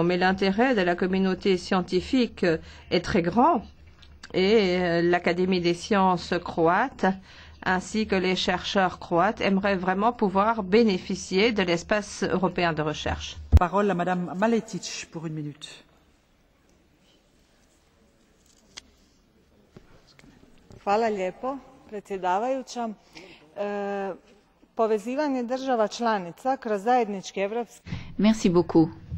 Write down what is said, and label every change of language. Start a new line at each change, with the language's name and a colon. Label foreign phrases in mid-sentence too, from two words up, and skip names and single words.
French: Mais l'intérêt de la communauté scientifique est très grand et l'Académie des sciences croate ainsi que les chercheurs croates aimeraient vraiment pouvoir bénéficier de l'espace européen de recherche. Parole à Madame Maletić pour 1 minute.
Croatian: Hvala lijepo, predsjedavajuća. Povezivanje država članica kroz zajednički evropski.
French: Merci beaucoup.